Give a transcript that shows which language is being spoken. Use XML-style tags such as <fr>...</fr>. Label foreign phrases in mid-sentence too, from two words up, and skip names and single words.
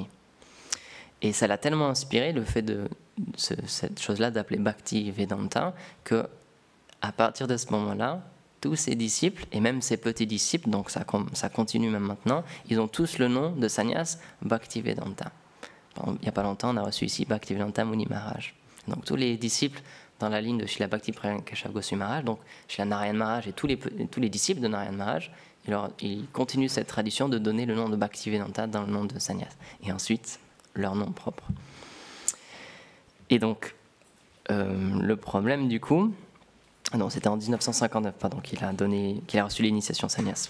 <fr>Et ça l'a tellement inspiré le fait de cette chose-là d'appeler Bhaktivedanta que à partir de ce moment-là, tous ses disciples et même ses petits disciples, donc ça continue même maintenant, ils ont tous le nom de sannyas Bhaktivedanta. Il n'y a pas longtemps, on a reçu ici Bhaktivedanta Muni Maharaj. Donc tous les disciples dans la ligne de Srila Bhakti Pragyan Keshav Goswami Maharaj, donc Srila Narayan Maharaj et tous les disciples de Narayan Maharaj, ils continuent cette tradition de donner le nom de Bhaktivedanta dans le nom de sannyas. Et ensuite, leur nom propre. Et donc, le problème du coup, non, c'était en 1959, pardon, qu'il a reçu l'initiation sannyas.</fr>